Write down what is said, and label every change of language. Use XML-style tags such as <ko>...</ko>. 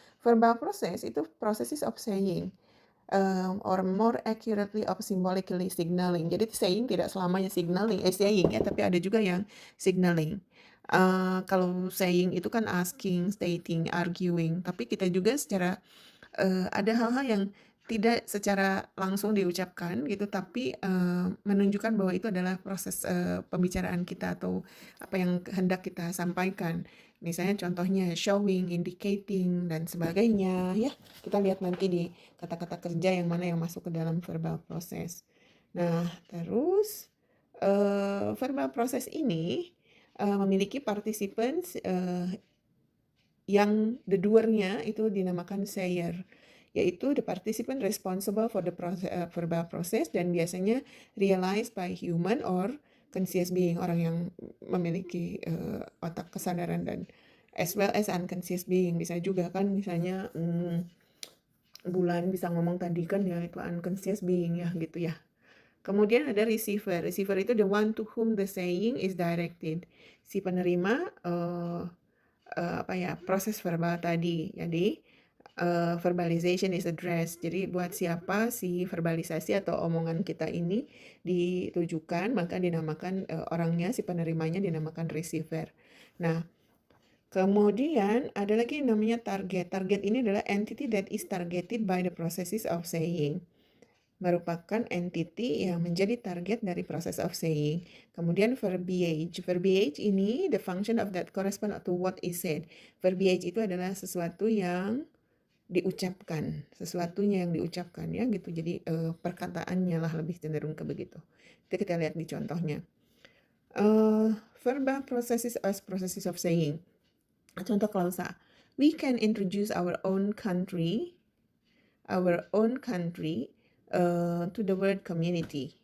<en>Verbal process itu processes of saying, or more accurately of symbolically signaling.</en> <id>Jadi saying tidak selamanya saying ya, tapi ada juga yang signaling. Kalau saying itu kan asking, stating, arguing, tapi kita juga secara ada hal-hal yang tidak secara langsung diucapkan gitu, tapi menunjukkan bahwa itu adalah proses pembicaraan kita atau apa yang hendak kita sampaikan. Misalnya contohnya showing, indicating, dan sebagainya ya. Kita lihat nanti di kata-kata kerja yang mana yang masuk ke dalam verbal process. Nah, terus verbal process ini memiliki participants yang the doer-nya itu dinamakan sayer, yaitu</id> <en>the participant responsible for the verbal process</en> <id>dan biasanya</id> <en>realized by human or conscious being,</en> <id>orang yang memiliki otak kesadaran, dan</id> <en>as well as unconscious being.</en> <id>Bisa juga kan misalnya Bulan bisa ngomong tadi kan ya itu unconscious being ya gitu ya. Kemudian ada receiver. Receiver itu</id> <en>the one to whom the saying is directed.</en> <id>Si penerima apa ya, proses verbal tadi. Jadi</id> <en>verbalization is addressed.</en> <id>Jadi buat siapa si verbalisasi atau omongan kita ini ditujukan, maka dinamakan orangnya, si penerimanya dinamakan receiver. Nah, kemudian ada lagi yang namanya target. Target ini adalah</id> <en>entity that is targeted by the processes of saying.</en> <id>Merupakan entity yang menjadi target dari proses of saying.</id> <en>Kemudian verbiage. Verbiage ini the function of that correspond to what is said.</en> <id>Verbiage itu adalah sesuatu yang diucapkan, sesuatunya yang diucapkan ya gitu. Jadi perkataannya lah lebih cenderung ke begitu. Itu kita lihat di contohnya.</id> <en>Verbal processes as processes of saying.</en> <id>Contoh klausa.</id> <en>We can introduce our own country to the word community.</en>